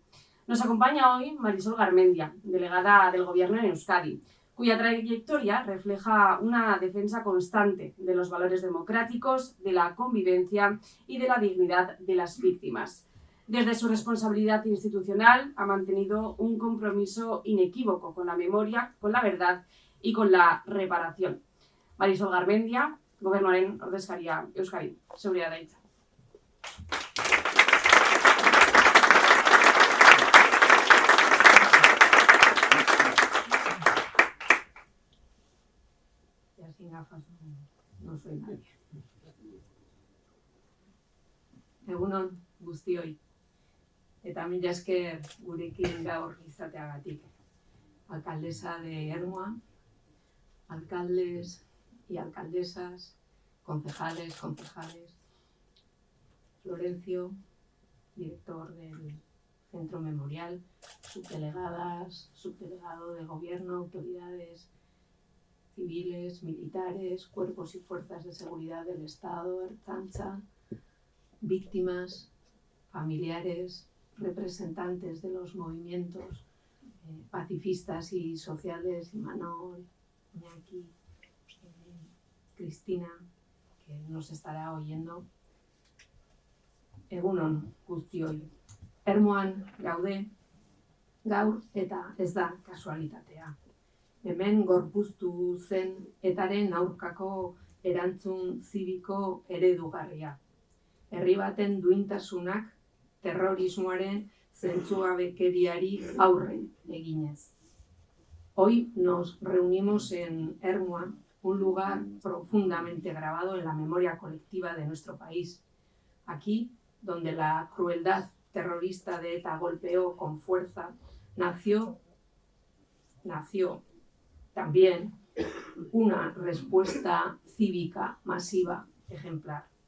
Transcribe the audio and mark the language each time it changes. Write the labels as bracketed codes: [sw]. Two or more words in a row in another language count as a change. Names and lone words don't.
[es] Nos acompaña hoy Marisol Garmendia, delegada del Gobierno en Euskadi, cuya trayectoria refleja una defensa constante de los valores democráticos, de la convivencia y de la dignidad de las víctimas. Desde su responsabilidad institucional ha mantenido un compromiso inequívoco con la memoria, con la verdad y con la reparación. [eu] Marisol Garmendia, Gobernuaren ordezkaria Euskadi. Zurea da hitza. [es] Sin gafas no soy nadie. [eu] Egunon guztioi. Eta mila esker gurekin gaur izateagatik. [es] Alcaldesa de Ermua, alcaldes y alcaldesas, concejales, Florencio, director del Centro Memorial, subdelegadas, subdelegado de Gobierno, autoridades civiles, militares, cuerpos y fuerzas de seguridad del Estado, Ertzaintza, víctimas, familiares, representantes de los movimientos pacifistas y sociales, Imanol, Iñaki, Cristina, que nos estará oyendo. [eu] Egunon guztioi. Ermuan gaude, gaur eta ez da kasualitatea. hemen gorpuztu zen etaren aurkako erantzun zibiko eredugarria. Herri baten duintasunak terrorismoaren zentzugabekeriari aurre eginez. [es] Hoy nos reunimos en Ermua, un lugar profundamente grabado en la memoria colectiva de nuestro país. Aquí, donde la crueldad terrorista de ETA golpeó con fuerza, nació también una respuesta cívica masiva ejemplar.